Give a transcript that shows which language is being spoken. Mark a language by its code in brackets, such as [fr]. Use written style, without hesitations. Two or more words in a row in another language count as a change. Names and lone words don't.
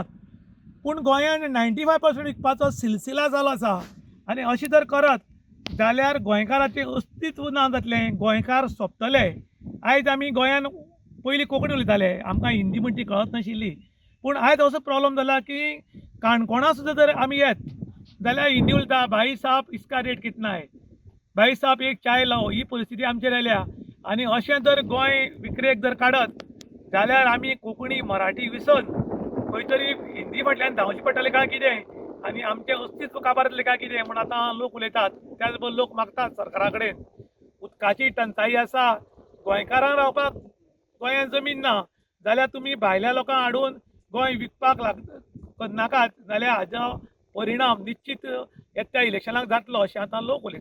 [kok] पूण गोंयान 95% विकपाचो सिलसिला चालू आसा आनी अशें जर करत जाल्यार गोंयकाराचें अस्तित्व ना जातलें, गोंयकार सोंपतले. आयज आमी गोंयान पयलीं कोंकणी उलयताले, आमकां हिंदी म्हणटा ती कळत नाशिल्ली. पूण आयज असो प्रॉब्लम जाला की काणकोणा सुद्दां जर आमी येत जाल्यार हिंदी उलयता, [hi] भाई साहब इसका रेट कितना है, भाई साहब एक चाय लाओ, [kok] ही परिस्थिती आमचेर आयल्या. आनी अशें जर गोंय विक्रेक जर काडत जाल्यार आमी कोंकणी मराठी विसरून खंय तरी हिंदी फाटल्यान धांवचें पडटलें काय कितें आनी आमचें अस्तित्व काबार जातलें काय कितें म्हण आतां लोक उलयतात. त्याच बरोबर लोक मागतात सरकारा कडेन उदकाची टंचाई आसा, गोंयकारांक रावपाक गोंयांत जमीन ना जाल्यार तुमी भायल्या लोकांक हाडून गोंय विकपाक नाकात जाल्यार हाजो परिणाम निश्चित येत्या इलेक्शनाक जातलो अशें आतां लोक उलयतात.